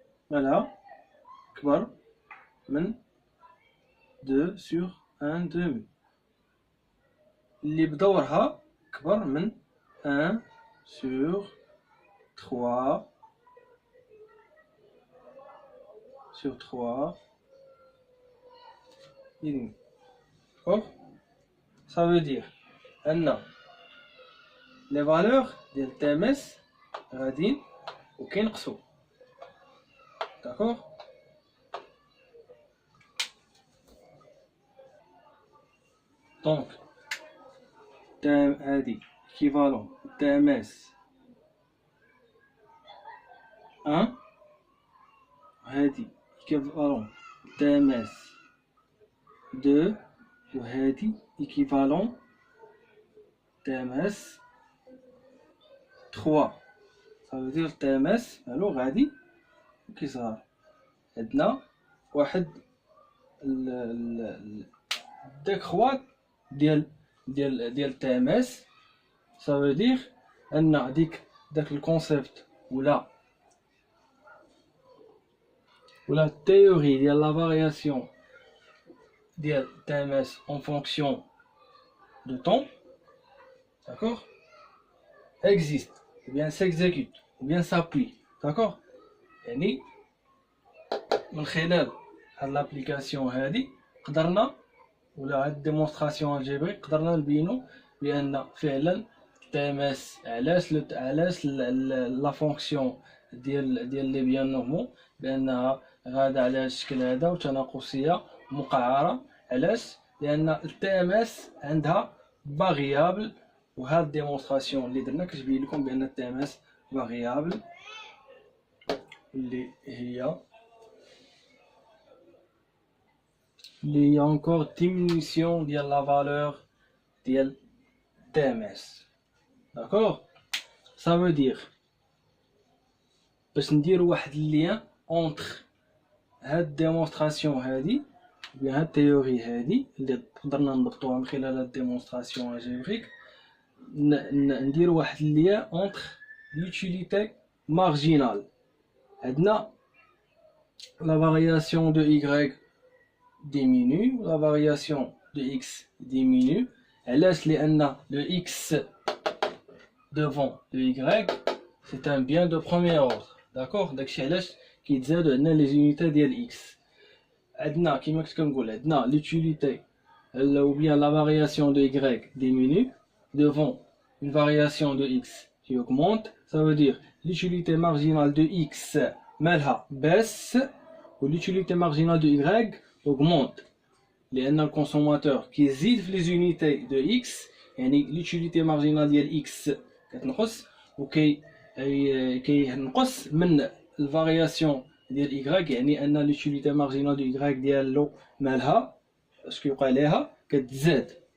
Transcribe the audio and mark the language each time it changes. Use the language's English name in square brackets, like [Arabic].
[Arabic] مالها كبر من 2 [French] sur 1 demi [Arabic] اللي بدورها كبر من 1 [French] sur 3 et demi. D'accord? Ça veut dire أن les valeurs [Arabic] ديال TMS غاديين وكينقصوا. [French] D'accord. [Arabic] Donc هادي équivalent TMS 1 وهادي équivalent TMS 2 وهادي équivalent TMS 3. [French] Ça veut dire [Arabic] TMS مالو غادي كيصغر. عندنا واحد الديكروات ديال TMS. [French] Ça veut dire [Arabic] ان داك الكونسيبت ولا التhéorie ديال [French] la variation ديال TMS en fonction de temps, d'accord, existe, ou bien s'exécute, ou bien s'appuie, d'accord. [Arabic] يعني من خلال هاد l'application هادي قدرنا ولا هاد [French] démonstration algébrique [Arabic] قدرنا نبينو بأن فعلا TMS علاش لا فونكسيون ديال لي بيان نورمال بأنها غادا على الشكل هذا وتناقصية مقعرة. علاش؟ لأن الTMS عندها فاريابل، وهاد ديمونستراسيون اللي درنا كتبين لكم بأن الTMS فاريابل اللي هي [French] encore diminution [Arabic] ديال la valeur ديال TMS. [French] D'accord. [Arabic] Ça veut dire باش نديرو واحد اللين entre هاد ديمونستراسيون هادي بين هاد التيوري هادي اللي قدرنا نضبطوها من خلال هاد ديمونستراسيون الجبريك، نديرو واحد اللين entre [French] l'utilité marginale. عندنا la variation de y diminue, la variation de x diminue. [Arabic] علاش؟ لأن [French] le x devant le y c'est un bien de premier ordre. D'accord. [Arabic] داكشي علاش كيتزادو عندنا لي زونيتي ديال x. [French] عندنا [Arabic] كيما كنت كنقول عندنا [French] l'utilité ou bien la variation de y diminue devant une variation de x qui augmente. Ça veut dire l'utilité marginale de x [Arabic] مالها [French] baisse و l'utilité marginale de y augmente. [Arabic] لأن الكونسوماتور كيزيد في لي زونيتي دو x، يعني [French] l'utilité marginale [Arabic] ديال x كتنقص كينقص من الفارياسيون ديال y، يعني ان l'utilité marginale دو y ديالو مالها اش كيوقع ليها كتزاد.